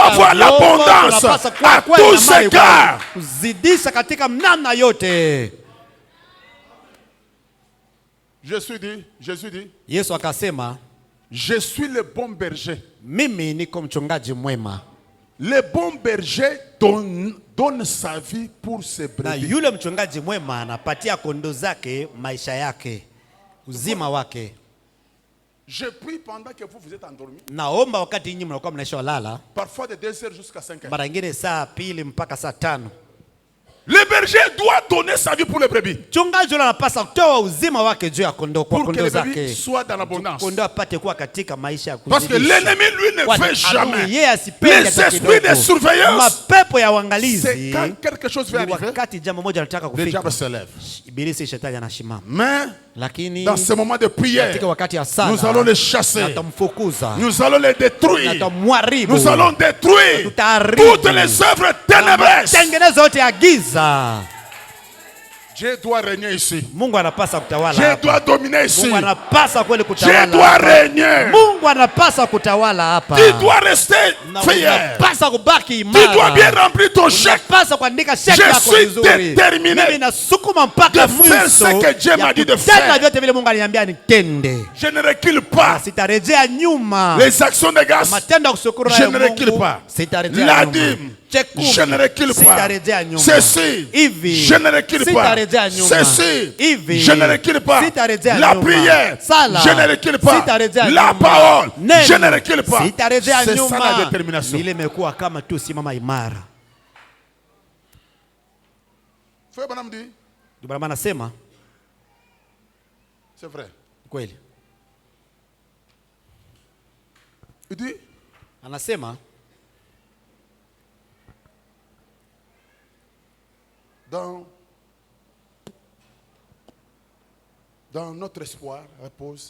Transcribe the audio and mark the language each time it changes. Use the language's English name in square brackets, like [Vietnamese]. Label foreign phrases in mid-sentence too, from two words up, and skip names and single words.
[French] doit avoir [Swahili] vyombo, [French] l'abondance [Swahili] tunapaswa kuwa [French] à [Swahili] kweli [French] tous [Swahili] na mali [French] égards. [Swahili] kweli. Kuzidisha katika namna yote. [French] Jésus dit, [Swahili] Yesu akasema, [French] je suis le bon berger. [Swahili] mimi niko mchungaji mwema. [French] le bon berger donne sa vie pour ses [Swahili] Na [French] brebis. [Swahili] yule mchungaji mwema anapatia kondoo zake maisha yake, uzima wake. [French] Je prie pendant que vous êtes endormis. [Swahili] Naomba wakati nyinyi mnakuwa mnaisha lala, [French] Parfois de 2 heures jusqu'à 5 heures. [Swahili] mara nyingine saa 2 mpaka saa 5. [French] Le berger doit donner sa vie pour les brebis. [Swahili] Mchungaji yule anapaswa kutoa uzima wake juu ya kondoo, kwa [French] Pour que [Swahili] kondoo [French] les brebis [Swahili] zake, [French] soient dans l'abondance. [Swahili] kondoo apate kuwa katika maisha ya [French] Parce que [Swahili] kuzidisha. [French] l'ennemi, lui, ne [Swahili] Kwani [French] fait jamais. [Swahili] adui yeye asipende [French] Les [Swahili] hata [French] esprits de [Swahili] kidogo. [French] surveillance, [Swahili] Mapepo ya [French] c'est [Swahili] uangalizi [French] quand quelque chose va [Swahili] ni [French] arriver, [Swahili] wakati jambo moja linataka [French] le [Swahili] kufika, [French] diable se lève. [Swahili] ibilisi shetani anasimama. [French] Mais [Swahili] Lakini [French] dans ce moment de prière, [Swahili] katika wakati ya sala [French] nous allons les chasser. [Swahili] natamfukuza, [French] Nous allons les détruire. [Swahili] natamharibu, [French] Nous allons détruire [Swahili] tutaharibu [French] toutes les œuvres ténébreuses. [Swahili] tengenezo yote ya giza. [French] Dieu doit régner ici. [Swahili] Mungu anapasa kutawala [French] Dieu [Swahili] hapa. [French] doit dominer ici. [Swahili] Mungu anapasa kweli [French] Dieu [Swahili] kutawala [French] doit [Swahili] hapa. [French] régner. [Swahili] Mungu anapasa kutawala hapa. [French] Tu dois rester [Swahili] Na [French] fier. [Swahili] unapasa kubaki [French] Tu dois [Swahili] imara. [French] bien remplir ton chèque. [Swahili] Unapasa kuandika cheki [French] Je [Swahili] yako [French] suis [Swahili] vizuri. [French] déterminé [Swahili] Mimi nasukuma mpaka [French] de faire [Swahili] mwisho [French] ce que Dieu m'a dit de [Swahili] kutenda [French] faire. [Swahili] vyote vile Mungu aliniambia nitende. [French] Je ne recule [Swahili] Na [French] pas. [Swahili] sitarejea nyuma. [French] Les actions de grâce, [Swahili] Matendo ya kushukuru [French] je [Swahili] ya [French] ne recule [Swahili] Mungu, [French] pas. [Swahili] sitarejea [French] La [Swahili] nyuma. [French] dîme, [Swahili] Chekumi, [French] je ne recule pas. [Swahili] sitarejea nyuma. [French] Ceci, [Swahili] Hivi, [French] je ne recule pas. [Swahili] sitarejea nyuma. [French] Ceci, [Swahili] Hivi, [French] je ne recule pas. [Swahili] sitarejea [French] La [Swahili] nyuma. [French] prière, [Swahili] Sala, [French] je ne recule pas. [Swahili] sitarejea [French] La [Swahili] nyuma. [French] parole, [Swahili] Neno, [French] je ne recule pas. [Swahili] sitarejea [French] C'est ça [Swahili] nyuma. [French] la détermination. [Swahili] Ile imekuwa kama tu simama imara. [French] Frère Branham dit, [Swahili] Ndio maana nasema [French] c'est vrai. [Swahili] kweli. [French] Il dit, [Swahili] Anasema [French] dans notre espoir repose.